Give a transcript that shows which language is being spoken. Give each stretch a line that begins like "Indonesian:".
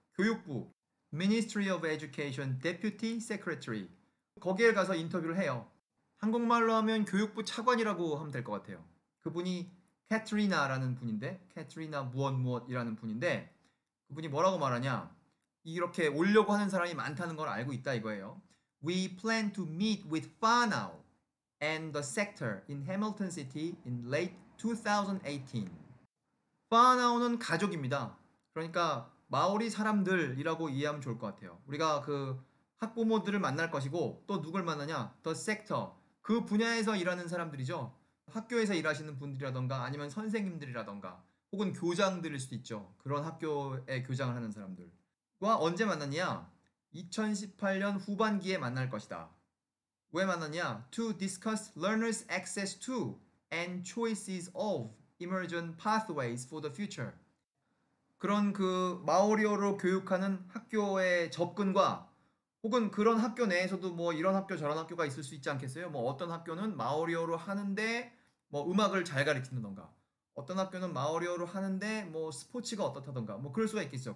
Korean: 교육부 Ministry of Education Deputy Secretary 거기에 가서 인터뷰를 해요. 한국말로 하면 교육부 차관이라고 하면 될 것 같아요. 그분이 캐트리나라는 분인데 캐트리나 무엇이라는 분인데 그분이 뭐라고 말하냐 이렇게 오려고 하는 사람이 많다는 걸 알고 있다 이거예요.
English: We plan to meet with Whanau and the sector in Hamilton City in late 2018.
Korean: Whanau는 가족입니다. 그러니까 마오리 사람들이라고 이해하면 좋을 것 같아요. 우리가 그 학부모들을 만날 것이고 또 누굴 만나냐?
English: The sector.
Korean: 그 분야에서 일하는 사람들이죠. 학교에서 일하시는 분들이라던가 아니면 선생님들이라던가 혹은 교장들일 수도 있죠. 그런 학교에 교장을 하는 사람들과 언제 만났냐? 2018년 후반기에 만날 것이다. 왜 만났냐?
English: To discuss learners' access to and choices of immersion pathways for the future.
Korean: 그런 그 마오리어로 교육하는 학교의 접근과 혹은 그런 학교 내에서도 뭐 이런 학교 저런 학교가 있을 수 있지 않겠어요? 뭐 어떤 학교는 마오리어로 하는데 뭐 음악을 잘 가르친다던가 어떤 학교는 마오리어로 하는데 뭐 스포츠가 어떻다던가 뭐 그럴 수가 있겠죠.